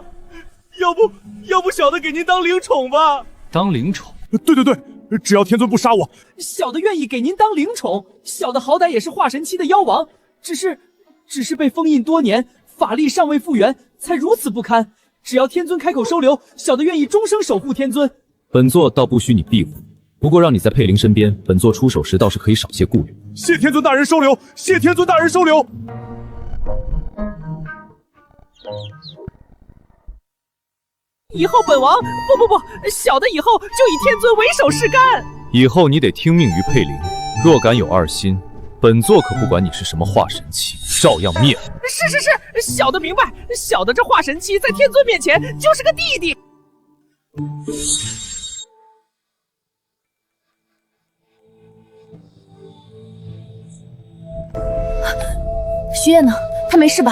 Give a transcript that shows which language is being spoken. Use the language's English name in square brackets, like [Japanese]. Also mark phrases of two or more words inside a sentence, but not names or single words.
[Chinese] 要不小的給您當靈寵吧。當靈寵？對，只要天尊不殺我，小的願意給您當靈寵。小的好歹也是化神期的妖王，只是被封印多年，法力尚未復原，才如此不堪。只要天尊開口收留，小的願意終生守護天尊。本座倒不許你庇護，不過讓你在佩靈身邊，本座出手時倒是可以少些顧慮。謝天尊大人收留，謝天尊大人收留。以後本王不，小的以後就以天尊為首是幹。以後你得聽命於佩靈，若敢有2心，本座可不管你是什麼化神期，照樣滅了。是，小的明白，小的這化神期在天尊面前就是個弟弟。徐烨呢？他沒事吧？